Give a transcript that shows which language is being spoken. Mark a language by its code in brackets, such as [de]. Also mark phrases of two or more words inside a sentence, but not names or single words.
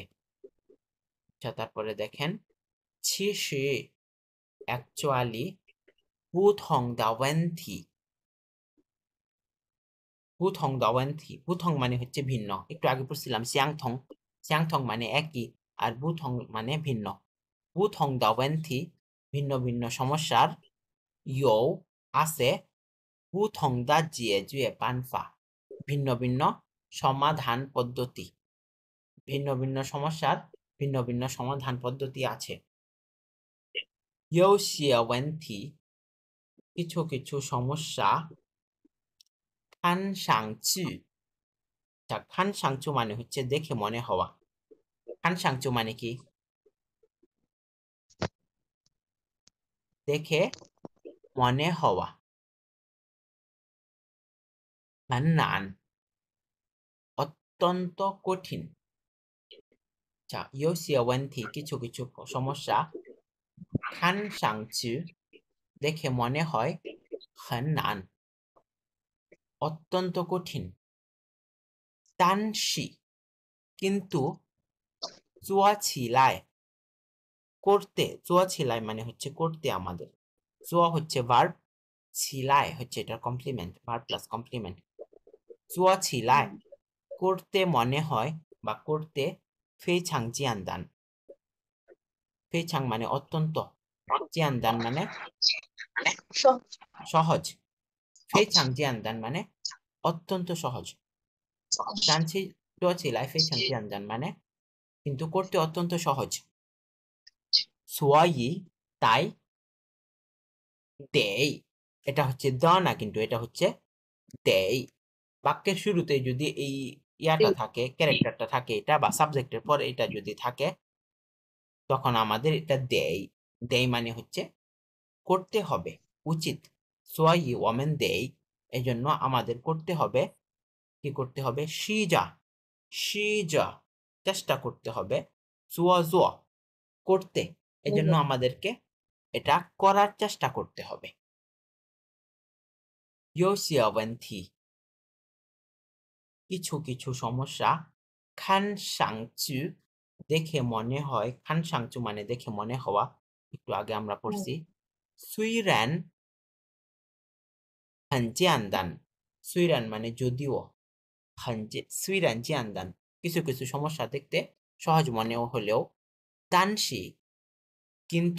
[bn] আচ্ছা, তারপরে দেখেন, ছিসি অ্যাকচুয়ালি [zh] 不同的问题, 不同的问题, [bn] পুথং মানে হচ্ছে ভিন্ন, একটু আগে পড়ছিলাম সিয়াংথং, সিয়াংথং মানে একই, আর বুথং মানে ভিন্ন। [zh] 不同的问题 [bn] ভিন্ন ভিন্ন সমস্যার, ইয়ো আছে, [zh] 不同的解决办 [bn] 法 ভিন্ন ভিন্ন সমাধান পদ্ধতি ভিন্ন ভিন্ন সমস্যার ভিন্ন ভিন্ন সমাধান পদ্ধতি আছে [zh] 有些问题 [bn] কিছু কিছু সমস্যা 看上去 看上去 মানে হচ্ছে দেখে মনে হওয়া 看上去 মানে কি দেখে মনে হওয়া [zh] 很难 [bn] অত্যন্ত কঠিন [zh] 有些问题 [bn] কিছু কিছু সমস্যা 看上去 দেখে মনে হয় [zh] 很难 [bn] অত্যন্ত কঠিন 但是 কিন্তু [zh] 做起来 [bn] করতে [zh] 做起来 [bn] মানে হচ্ছে করতে আমাদের 做 হচ্ছে ভার্ব 起来 হচ্ছে এটার কমপ্লিমেন্ট [en] verb plus complement [zh] 做起来 [bn] করতে মনে হয় বা করতে [zh] 非常简单 [bn] 非常 মানে অত্যন্ত 简单 মানে সহজ [zh] 非常简单 [bn] মানে অত্যন্ত সহজ [zh] 但是做起来非常简单 [bn] মানে কিন্তু করতে অত্যন্ত সহজ 所以 তাই 得 এটা হচ্ছে দ না কিন্তু এটা হচ্ছে দেই বাক্যের শুরুতে যদি এই ইয়াটা থাকে ক্যারেক্টারটা থাকে এটা বা সাবজেক্টের পর এটা যদি থাকে তখন আমাদের এটা দেই দেই মানে হচ্ছে করতে হবে উচিত [zh] 所以我们得 [bn] এজন্য আমাদের করতে হবে কি করতে হবে 试着 চেষ্টা করতে হবে 做করতে এজন্য আমাদেরকে এটা করার চেষ্টা করতে হবে [zh] 有些问题 [bn] কিছু কিছু সমস্যা 看上去 দেখে মনে হয় 看上去 মানে দেখে মনে হওয়া একটু আগে আমরা পড়ছি [zh] 虽然 很简单 [bn] 虽然 মানে যদিও [zh] 虽然简单 [bn] কিছু কিছু সমস্যা দেখতে সহজ মনে হলেও 但是 কিন্তু